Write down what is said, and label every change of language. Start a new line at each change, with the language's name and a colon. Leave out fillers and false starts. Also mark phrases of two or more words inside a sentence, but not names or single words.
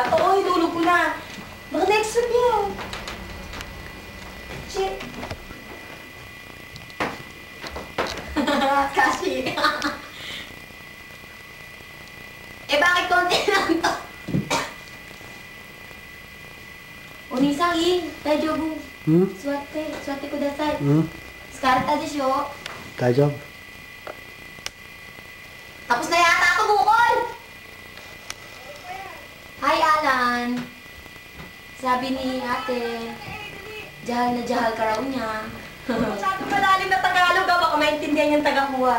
Filipino: Oo, hinulog ko na. Baka
English: next week
Filipino: yan. Shit. Kasi. Bakit konti lang to?
Japanese: Unisang 大丈夫座ってください疲れたでしょ大丈夫
Filipino: Tapos na yata ako, Bukol!
English: Hi, Alan.
Filipino: Sabi ni ate, jahal na jahal ka raw niya. Masyadong malalim na Tagalog, baka maintindihan yung taga-kuha.